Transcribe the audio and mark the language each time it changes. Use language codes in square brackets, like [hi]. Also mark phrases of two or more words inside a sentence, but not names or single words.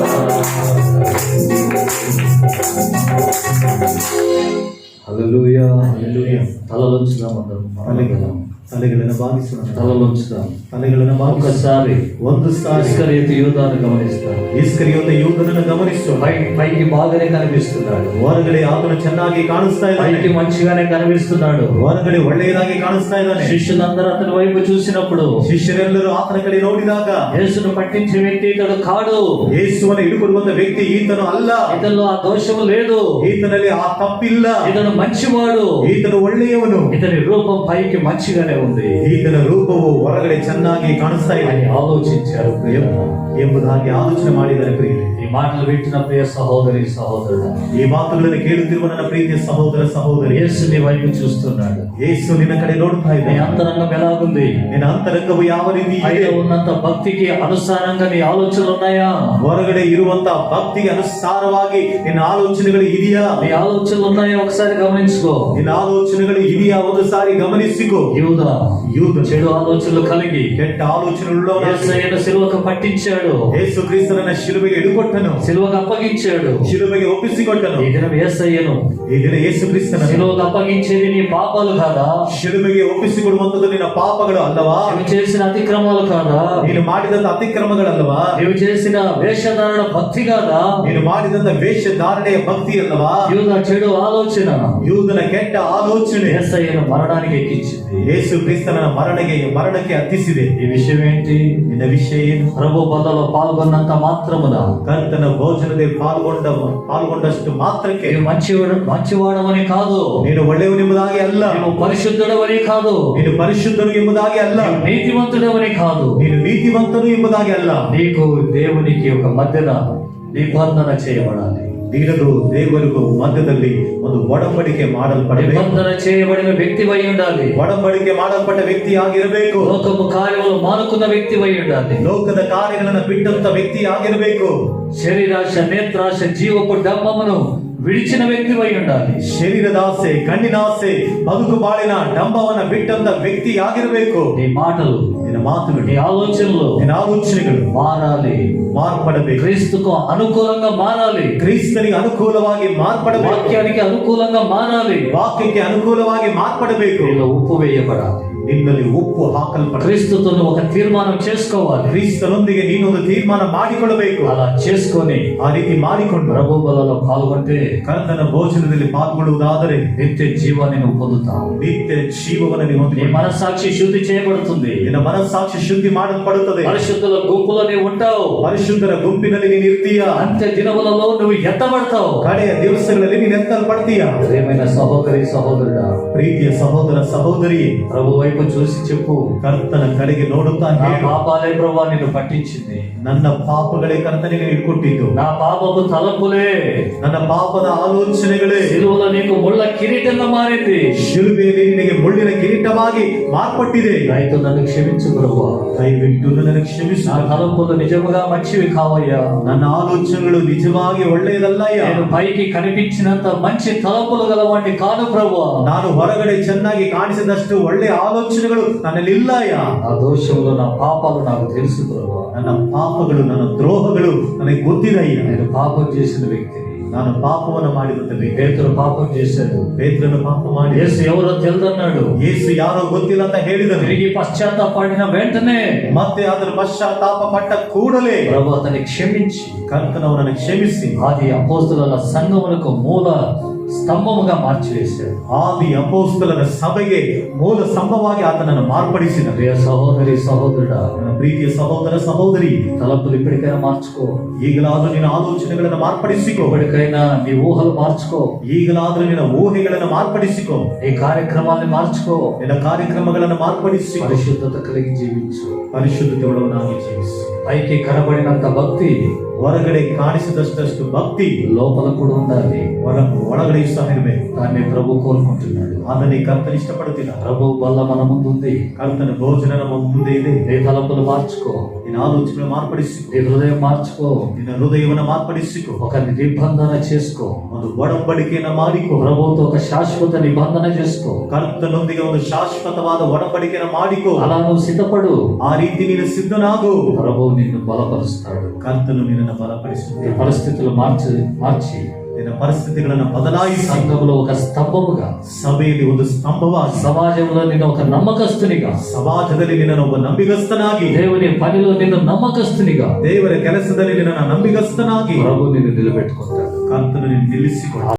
[te] హల్లెలూయా. హల్లెలూయా. తలలోంచుదాం అందరం. [kn] తలಗಳನ್ನು భావిస్తున్నాం. [te] తలలోంచుదాం. [kn] తలಗಳನ್ನು [te] ఒకసారి [kn] ಒಂದುಸಾರಿ [te] ఇస్కరియోతు యూదాను గమనిస్తాం. [kn] ಇಸ್ಕರಿಯೋತ ಯೂದನನ್ನು ಗಮನಿಸು. [te] పైకి బాగానే కనిపిస్తున్నాడు, [kn] ಹೊರಗಡೆ ಆತನು ಚೆನ್ನಾಗಿ ಕಾಣಿಸ್ತಾ [te] పైకి [kn] ಇದ್ದಾನೆ, [te] మంచిగానే కనిపిస్తున్నాడు. [kn] ಹೊರಗಡೆ ಒಳ್ಳೆಯದಾಗಿ ಕಾಣಿಸ್ತಾ ಇದ್ದಾನೆ. [te] శిష్యులందరూ అతని వైపు చూసినప్పుడు [kn] ಶಿಷ್ಯರೆಲ್ಲರೂ ಆತನ ಕಡೆ ನೋಡಿದಾಗ [te] యేసును పట్టించే వ్యక్తి ఇతడు కాడు, [kn] ಯೇಸುವನ್ನು ಹಿಡಿದುಕೊಡುವಂತ ವ್ಯಕ್ತಿ ಈತನು ಅಲ್ಲ, [te] ఇతనిలో ఆ దోషము లేదు, [kn] ಈತನಲ್ಲಿ ಆ ತಪ್ಪಿಲ್ಲ, [te] ఇతను మంచివాడు, [kn] ಈತನು ಒಳ್ಳೆಯವನು, [te] ఇతని రూపం పైకి మంచిగానే ఉంది [kn] ಈತನ ರೂಪವು ಹೊರಗಡೆ ಚೆನ್ನಾಗಿ ಕಾಣಿಸ್ತಾ ಇದೆ [te] అని ఆలోచించారు. [kn] ಎಂಬುದಾಗಿ ಆಲೋಚನೆ ಮಾಡಿದರೆ ಪ್ರಿಯರೇ, [te] ఈ మాటలు వింటున్న ప్రియ సహోదరి సహోదరుడు, [kn] ಈ ಮಾತುಗಳನ್ನು ಕೇಳುತ್ತಿರುವ ನನ್ನ ಪ್ರೀತಿಯ ಸಹೋದರ ಸಹೋದರಿ, [te] యేసు నీ వైపు చూస్తున్నాడు. [kn] ಯೇಸು ನಿನ್ನ ಕಡೆ ನೋಡ್ತಾ [te] నీ [kn] ಇದ್ದಾನೆ. [te] అంతరంగం ఎలాగుంది? [kn] ನಿನ್ನ ಅಂತರಂಗವು ಯಾವ ರೀತಿ ಇದೆ? [te] ఆయన ఉన్నంత భక్తికి అనుసారంగా నీ ఆలోచనలు ఉన్నాయా? [kn] ಹೊರಗಡೆ ಇರುವಂತ ಭಕ್ತಿಗೆ ಅನುಸಾರವಾಗಿ ನಿನ್ನ ಆಲೋಚನೆಗಳು ಇದೆಯಾ? [te] నీ ఆలోచనలు ఉన్నాయా? ఒకసారి గమనించుకో. [kn] ನಿನ್ನ ಆಲೋಚನೆಗಳು ಇದೆಯಾ? ಒಂದು ಸಾರಿ ಗಮನಿಸಿಕೋ. [te] యూదా [kn] ಯೂದ [te] చెడు ఆలోచనలు కలిగి [kn] ಕೆಟ್ಟ ಆಲೋಚನೆಗಳು [te] యేసయ్యను సిలువకు పట్టించాడు, [kn] ಯೇಸು ಕ್ರಿಸ್ತನನ್ನ ಶಿಲುಬೆಗೆ ಹಿಡುಕೊಟ್ಟನು, [te] సిలువకు అప్పగించాడు. [kn] ಶಿಲುಬೆಗೆ ಒಪ್ಪಿಸಿಕೊಟ್ಟನು. [te] ఈ దినం యేసయ్యను [kn] ಈ ದಿನ ಯೇಸು ಕ್ರಿಸ್ತನ [te] సిలువకు అప్పగించేది నీ పాపాలు కాదా? [kn] ಶಿಲುಬೆಗೆ ಒಪ್ಪಿಸಿಕೊಡುವಂತದ್ದು ನಿನ್ನ ಪಾಪಗಳು ಅಲ್ಲವಾ? [te] నీవు చేసిన అతిక్రమాలు కాదా? [kn] ನೀನು ಮಾಡಿದಂತ ಅತಿಕ್ರಮಗಳಲ್ಲವಾ? [te] నీవు చేసిన వేషధారణ భక్తి కాదా? [kn] ನೀನು ಮಾಡಿದಂತ ವೇಷಧಾರಣೆಯ ಭಕ್ತಿ ಅಲ್ಲವಾ? [te] యూదా చెడు ఆలోచన [kn] ಯೂದನ ಕೆಟ್ಟ ಆಲೋಚನೆ [te] యేసయ్యను మరణానికి ఎక్కించింది. [kn] ಯೇಸು ಕ್ರಿಸ್ತನ ಮರಣಕ್ಕೆ ಹತ್ತಿಸಿದೆ. [te] ఈ విషయం ఏంటి? [kn] ನಿನ್ನ ವಿಷಯ ಏನು? [te] ప్రభు బలలో పాల్గొన్నంత మాత్రమున [kn] ಕರ್ತನ ಭೋಜನದಲ್ಲಿ ಪಾಲ್ಗೊಂಡಷ್ಟು ಮಾತ್ರಕ್ಕೆ [te] నీవు మంచివాడవని కాదు, [kn] ನೀನು ಒಳ್ಳೆಯವನೆಂಬುದಾಗಿ ಅಲ್ಲ, [te] నీవు పరిశుద్ధుడవని కాదు, [kn] ನೀನು ಪರಿಶುದ್ಧನು ಎಂಬುದಾಗಿ ಅಲ್ಲ, [te] నీవు నీతివంతుడవని కాదు, [kn] ನೀನು ನೀತಿವಂತನು ಎಂಬುದಾಗಿ ಅಲ್ಲ. [te] నీకు దేవునికి ఒక మధ్యన నిబంధన చేయబడాలి. [kn] ನಿನಗೂ ದೇವರಿಗೂ ಮಧ್ಯದಲ್ಲಿ ಒಂದು ಒಡಂಬಡಿಕೆ ಮಾಡಲ್ಪಡಬೇಕು. [te] నిబంధన చేయబడిన వ్యక్తివై ఉండాలి. [kn] ಒಡಂಬಡಿಕೆ ಮಾಡಲ್ಪಟ್ಟ ವ್ಯಕ್ತಿ ಆಗಿರಬೇಕು. [te] లోకము కార్యములు మానుకున్న వ్యక్తివై ఉండాలి. [kn] ಲೋಕದ ಕಾರ್ಯಗಳನ್ನು ಬಿಟ್ಟಂತ ವ್ಯಕ್ತಿ ಆಗಿರಬೇಕು. [te] శరీరాశ, నేత్రాశ, జీవపు డంబమును విడిచిన వ్యక్తివై ఉండాలి. [kn] ಶರೀರದಾಸೆ, ಕಣ್ಣಿನಾಸೆ, ಬದುಕು ಬಾಳಿನ ಡಂಬವನ್ನ ಬಿಟ್ಟಂತ ವ್ಯಕ್ತಿ ಆಗಿರಬೇಕು. [te] నీ మాటలు, [kn] ನಿನ್ನ ಮಾತುಗಳು, [te] నీ ఆలోచనలు [kn] ನಿನ್ನ ಆಲೋಚನೆಗಳು [te] మారాలి. [kn] ಮಾರ್ಪಡಬೇಕು. [te] క్రీస్తుకు అనుకూలంగా మారాలి. [kn] ಕ್ರಿಸ್ತನಿಗೆ ಅನುಕೂಲವಾಗಿ ಮಾರ್ಪಡಬೇಕು. [te] వాక్యానికి అనుకూలంగా మారాలి. [kn] ವಾಕ್ಯಕ್ಕೆ ಅನುಕೂಲವಾಗಿ ಮಾರ್ಪಡಬೇಕು. [te] నీలో ఉప్పు వేయబడాలి. [kn] ನಿನ್ನಲ್ಲಿ ಉಪ್ಪು ಹಾಕಲ್ಪಡ. [te] క్రీస్తుతో నువ్వు ఒక తీర్మానం చేసుకోవాలి. [kn] ಕ್ರಿಸ್ತನೊಂದಿಗೆ ನೀನೊಂದು ತೀರ್ಮಾನ ಮಾಡಿಕೊಳ್ಳಬೇಕು. [te] అలా చేసుకొని [kn] ಆ ರೀತಿ ಮಾಡಿಕೊಂಡು [te] ప్రభు బలలో పాల్గొంటే [kn] ಕರ್ತನ ಭೋಜನದಲ್ಲಿ ಪಾಲ್ಗೊಳ್ಳುವುದಾದರೆ [te] నిత్య జీవాన్ని నువ్వు పొందుతావు. [kn] ನಿತ್ಯ ಜೀವವನ್ನು ನೀವು [te] నీ [kn] ಹೊಂದಿಕೊಳ್ಳುತ್ತೀರಿ. [te] మనస్సాక్షి శుద్ధి చేయబడుతుంది. [kn] ನಿನ್ನ ಮನಸ್ಸಾಕ್ಷಿ ಶುದ್ಧಿ ಮಾಡಲ್ಪಡುತ್ತದೆ. [te] పరిశుద్ధుల గుంపులో నీవు ఉంటావు. [kn] ಪರಿಶುದ್ಧರ ಗುಂಪಿನಲ್ಲಿ ನೀನು ಇರ್ತೀಯ. [te] అంత్య దినములలో నువ్వు ఎత్తబడతావు. [kn] ಕಡೆಯ ದಿವಸಗಳಲ್ಲಿ ನೀನು ಎತ್ತಲ್ಪಡ್ತೀಯ. [te] ప్రియమైన సహోదరి సహోదరుడా, [kn] ಪ್ರೀತಿಯ ಸಹೋದರ ಸಹೋದರಿ, [te] ప్రభు వైపు చూసి చెప్పు, [kn] ಕರ್ತನ ಕಡೆಗೆ ನೋಡುತ್ತಾ [te] నా [kn] ಹೇಳು, [te] పాపాలే ప్రభు నిన్ను పట్టించింది. [kn] ನನ್ನ ಪಾಪಗಳೇ ಕರ್ತನಿಗೆ ಇಟ್ಕೊಟ್ಟಿದ್ದು, [te] నా పాపపు తలంపులే, [kn] ನನ್ನ ಪಾಪದ ಆಲೋಚನೆಗಳೇ [te] సిలువలో నీకు ముళ్ళ కిరీటంగా మారింది. [kn] ಶಿಲುಬೆಯಲ್ಲಿ ನಿನಗೆ ಮುಳ್ಳಿನ ಕಿರೀಟವಾಗಿ ಮಾರ್ಪಟ್ಟಿದೆ. [te] అయితే నన్ను క్షమించు ప్రభు, [kn] ದಯವಿಟ್ಟು ನನಗೆ ಕ್ಷಮಿಸು. [te] నా తలంపులు నిజముగా మంచివి కావయ్యా. [kn] ನನ್ನ ಆಲೋಚನೆಗಳು ನಿಜವಾಗಿ ಒಳ್ಳೆಯದಲ್ಲಯ್ಯ. [te] నేను పైకి కనిపించినంత మంచి తలంపులు గలవాడిని కాదు ప్రభు. [kn] ನಾನು ಹೊರಗಡೆ ಚೆನ್ನಾಗಿ ಕಾಣಿಸಿದಷ್ಟು ಒಳ್ಳೆ ಆಲೋಚನೆಗಳು ನನ್ನಲ್ಲಿ ಇಲ್ಲಯ್ಯ. [te] నా దోషములు, నా పాపాలు నాకు తెలుసు ప్రభు. [kn] ನನ್ನ ಪಾಪಗಳು, ನನ್ನ ದ್ರೋಹಗಳು ನನಗೆ ಗೊತ್ತಿದಯ್ಯ. [te] నేను పాపం చేసిన వ్యక్తిని. [kn] ನಾನು ಪಾಪವನ್ನು ಮಾಡಿದಂತ ವ್ಯಕ್ತಿ. [te] పేతురు పాపం చేశాడు. [kn] ಪೇತ್ರನು ಪಾಪ ಮಾಡಿ [te] యేసు ఎవరో తెలియదన్నాడు. [kn] ಯೇಸು ಯಾರೋ ಗೊತ್ತಿಲ್ಲ ಅಂತ ಹೇಳಿದನು. [te] తిరిగి పశ్చాత్తాపడిన వెంటనే [kn] ಮತ್ತೆ ಅದರ ಪಶ್ಚಾತ್ತಾಪ ಪಟ್ಟ ಕೂಡಲೇ [te] ప్రభు అతన్ని క్షమించి [kn] ಕರ್ತನವರನ್ನು ಕ್ಷಮಿಸಿ [te] ఆది అపోస్తలుల సంఘములకు మూల స్తంభముగా మార్చివేశాడు. [kn] ಆದಿ ಅಪೋಸ್ತಲರ ಸಭೆಗೆ ಮೂಲ ಸ್ತಂಭವಾಗಿ ಆತನನ್ನು ಮಾರ್ಪಡಿಸಿದ. [te] ప్రియ సహోదరి సహోదరుడా, [kn] ನನ್ನ ಪ್ರೀತಿಯ ಸಹೋದರ ಸಹೋದರಿ, [te] తలంపులు ఇప్పటికైనా మార్చుకో. [kn] ಈಗಲಾದ್ರೂ ನಿನ್ನ ಆಲೋಚನೆಗಳನ್ನು ಮಾರ್ಪಡಿಸಿಕೋ. [te] ఇప్పటికైనా నీ ఊహలు మార్చుకో. [kn] ಈಗಲಾದ್ರೂ ನಿನ್ನ ಊಹೆಗಳನ್ನು ಮಾರ್ಪಡಿಸಿಕೋ. [te] నీ కార్యక్రమాన్ని మార్చుకో. [kn] ನಿನ್ನ ಕಾರ್ಯಕ್ರಮಗಳನ್ನು ಮಾರ್ಪಡಿಸಿಕೋ. [te] పరిశుద్ధత కలిగి జీవించు. [kn] ಪರಿಶುದ್ಧತೆ ಉಳ್ಳವನಾಗಿ ಜೀವಿಸು. [te] పైకి కనబడినంత భక్తి [kn] ಹೊರಗಡೆ ಕಾಣಿಸಿದಷ್ಟು ಭಕ್ತಿ [te] లోపల కూడా ఉండాలి. [kn] ಒಳಗಡೆ ಸಹ ಇರಬೇಕು. [te] దాన్ని ప్రభు కోరుకుంటున్నాడు. [kn] ಅದನ್ನೇ ಕರ್ತನ ಇಷ್ಟಪಡುತ್ತಿಲ್ಲ. [te] ప్రభు వల్ల మన ముందు ఉంది. [kn] ಕರ್ತನ ಭೋಜನ ನಮ್ಮ ಮುಂದೆ ಇದೆ. [te] నీ తలంపులు మార్చుకో. [kn] ನಿನ್ನ ಆಲೋಚನೆ ಮಾರ್ಪಡಿಸಿಕೋ. [te] నీ హృదయం మార్చుకో. [kn] ನಿನ್ನ ಹೃದಯವನ್ನು ಮಾರ್ಪಡಿಸಿಕೋ. [te] ఒక నిబంధన చేసుకో. [kn] ಒಂದು ಒಡಂಬಡಿಕೆಯನ್ನು ಮಾಡಿಕೋ. [te] ప్రభువుతో ఒక శాశ్వత నిబంధన చేసుకో. [kn] ಕರ್ತನೊಂದಿಗೆ ಒಂದು ಶಾಶ್ವತವಾದ ಒಡಂಬಡಿಕೆಯನ್ನು ಮಾಡಿಕೋ. [te] అలా నువ్వు సిద్ధపడు. [kn] ಆ ರೀತಿ ನೀನು ಸಿದ್ಧನಾಗು. [te] ప్రభువు నిన్ను బలపరుస్తాడు. [kn] ಕರ್ತನು ನಿನ್ನನ್ನು [te] నీ [kn] ಬಲಪಡಿಸುತ್ತಾನೆ. [te] పరిస్థితులు మార్చి [kn] ನಿನ್ನ ನಿನ್ನ ಪರಿಸ್ಥಿತಿಗಳನ್ನು ಬದಲಾಯಿಸಿ [te] సంఘంలో ఒక స్తంభముగా, [kn] ಸಭೆಯಲ್ಲಿ ಒಂದು ಸ್ತಂಭವಾಗಿ, [te] సమాజంలో నిన్ను ఒక నమ్మకస్తునిగా, [kn] ಸಮಾಜದಲ್ಲಿ ನಿನ್ನನ್ನು ಒಬ್ಬ ನಂಬಿಗಸ್ತನಾಗಿ, [te] దేవుని పనిలో నిన్ను నమ్మకస్తునిగా [kn] ದೇವರ ಕೆಲಸದಲ್ಲಿ ನಿನ್ನನ್ನು ನಂಬಿಗಸ್ತನಾಗಿ [te] ప్రభు నిన్ను నిలబెట్టుకుంటాడు. [kn] ಕರ್ತನು ನಿನ್ನ ನಿಲ್ಲಿಸಿಕೊಳ್ಳ